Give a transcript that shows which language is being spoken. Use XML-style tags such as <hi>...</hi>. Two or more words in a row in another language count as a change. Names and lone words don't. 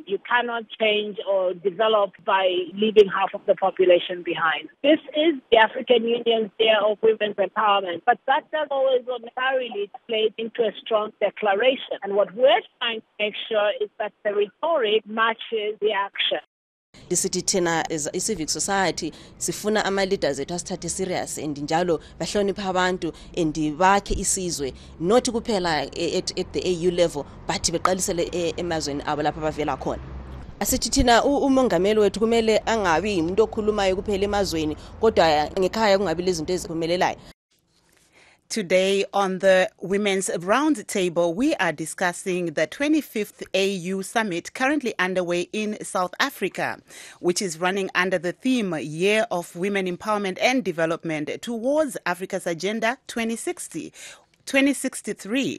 <en>You cannot change or develop by leaving half of the population behind. This is the African Union's Year of Women's Empowerment, but that does always necessarily translate into a strong declaration. And what we're trying to make sure is that the rhetoric matches the action.</en> <nd>Disithi thina</nd> <en>as i-civic society</en> <nd>sifuna ama-leaders ethu asithathe</nd> <en>serious and</en> <nd>njalo bahlonipha abantu and bakhe isizwe not kuphela</nd> <en>at the AU level</en> <nd>but beqalisele emazweni abo lapha bavela khona. Asithi thina umongameli wethu kumele angabi umuntu okhulumayo kuphela emazweni kodwa ngekhaya kungabi lezinto eziphumelelayo.</nd> <en>Today on the Women's Roundtable, we are discussing the 25th AU Summit currently underway in South Africa, which is running under the theme Year of Women Empowerment and Development towards Africa's Agenda 2063.</en>